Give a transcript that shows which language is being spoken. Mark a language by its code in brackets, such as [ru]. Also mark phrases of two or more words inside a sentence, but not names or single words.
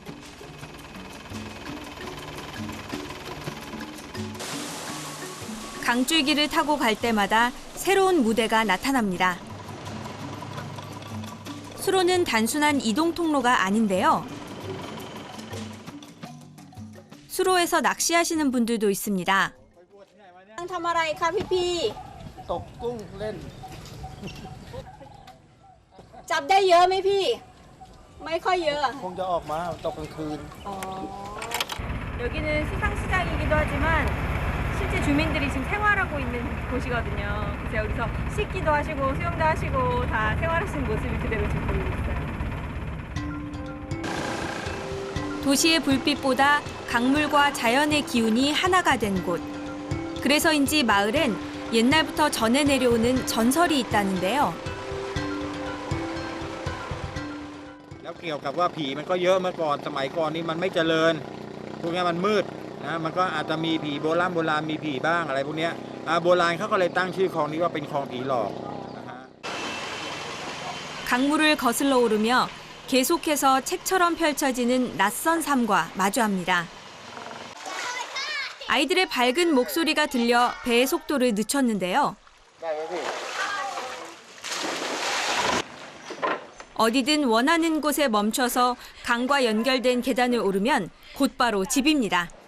[ko] 강줄기를 타고 갈 때마다 새로운 무대가 나타납니다. 수로는 단순한 이동 통로가 아닌데요. 수로에서 낚시하시는 분들도 있습니다. [th] ทำอะไรคะพี่ ตกกุ้งเล่น จับได้เยอะไหมพี่ ไม่ค่อยเยอะ คงจะออกมาตกกลางคืน [ko] 여기는 수상시장이기도 하지만 실제 주민들이 지금 생활하고 있는 곳이거든요. 그래서 여기서 씻기도 하시고 수영도 하시고 다 생활하시는 모습이 그대로 지금 보이고 있어요. 도시의 불빛보다 강물과 자연의 기운이 하나가 된 곳. 그래서인지 마을엔 옛날부터 전해 내려오는 전설이 있다는데요. [th] แล้วเกี่ยวกับว่าผีมันก็เยอะเมื่อก่อนสมัยก่อนนี่มันไม่เจริญพวกนี้มันมืดนะมันก็อาจจะมีผีโบราณมีผีบ้างอะไรพวกนี้โบราณเขาก็เลยตั้งชื่อคลองนี้ว่าเป็นคลองผีหลอก [ko] 강물을 거슬러 오르며 계속해서 책처럼 펼쳐지는 낯선 삶과 마주합니다. 아이들의 밝은 목소리가 들려 배의 속도를 늦췄는데요. 어디든 원하는 곳에 멈춰서 강과 연결된 계단을 오르면 곧바로 집입니다.